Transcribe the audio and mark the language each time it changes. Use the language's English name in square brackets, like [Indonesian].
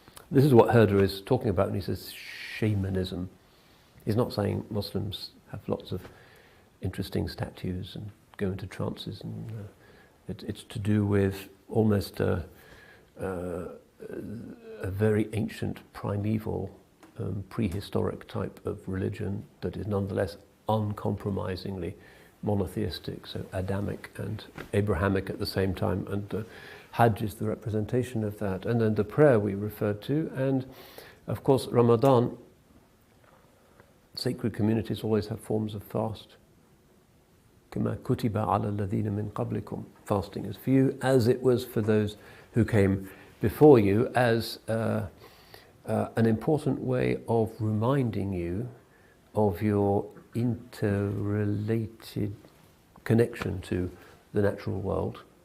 [English] This is what Herder is talking about when he says shamanism. He's not saying Muslims have lots of interesting statues and go into trances, and it's to do with almost a very ancient, primeval, prehistoric type of religion that is nonetheless uncompromisingly monotheistic, so Adamic and Abrahamic at the same time, and Hajj is the representation of that. And then the prayer we referred to, and of course Ramadan, sacred communities always have forms of fast. [Arabic] كما كتب على الذين من قبلكم. [English] Fasting is for you, as it was for those who came before you, as an important way of reminding you of your interrelated connection to the natural world,